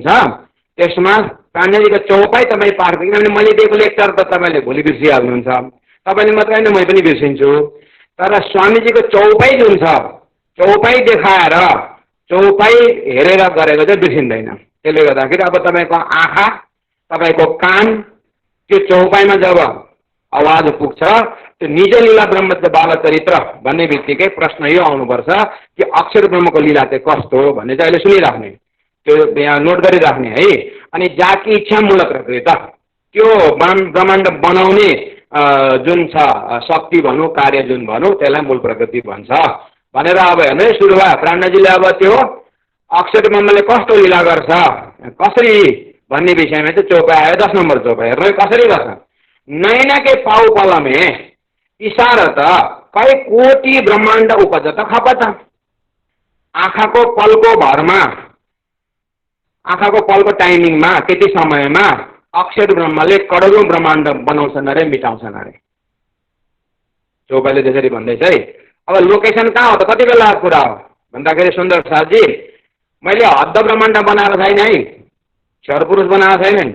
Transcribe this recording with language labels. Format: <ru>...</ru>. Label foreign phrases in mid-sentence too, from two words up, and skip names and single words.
<ne>त्यसमा पाण्डेजीको चौपाई तपाईँ पाठ, किनभने मैले दिएको लेक्चर त तपाईँले भोलि बिर्सिहाल्नुहुन्छ, तपाईँले मात्र होइन म पनि बिर्सिन्छु। तर स्वामीजीको चौपाई जुन छ, चौपाई देखाएर चौपाई हेरेर गरेको चाहिँ बिर्सिँदैन। त्यसले गर्दाखेरि अब तपाईँको आँखा, तपाईँको कान त्यो चौपाईमा जब आवाज पुग्छ, त्यो निज लीला ब्रह्म बाल चरित्र भन्ने बित्तिकै प्रश्न यो आउनुपर्छ कि अक्षर ब्रह्मको लीला चाहिँ कस्तो हो भन्ने चाहिँ अहिले सुनिराख्ने, त्यो यहाँ नोट गरिराख्ने है। अनि जाकी इच्छा मूल प्रकृति, त्यो ब्रह्माण्ड बनाउने जुन छ शक्ति भनौँ, कार्य जुन भनौँ, त्यसलाई मूल प्रकृति भन्छ भनेर अब हेर्नु सुरु भयो। प्राणजीले अब त्यो अक्षर ब्रह्मले कस्तो लीला गर्छ कसरी भन्ने विषयमा चाहिँ चौपाई आयो। 10 नम्बर चौपाई हेर्नु कसरी गर्छ।</ne> <hi>नैना के पाउ पलमे इशारत कई कोटि ब्रह्माण्ड उपजत खपत।</hi> <ne>आँखाको पलको भरमा आँखाको पलको टाइमिङमा त्यति समयमा अक्षर ब्रह्मले करोडौं ब्रह्माण्ड बनाउँछन् अरे मिटाउँछन् अरे। चौपाईले त्यसरी भन्दैछ है। अब लोकेसन कहाँ हो त, कति बेलाको कुरा हो भन्दाखेरि सुन्दर साथजी, मैले हद्द ब्रह्माण्ड बनाएको छैन है, क्षर पुरुष बनाएको छैन।</ne>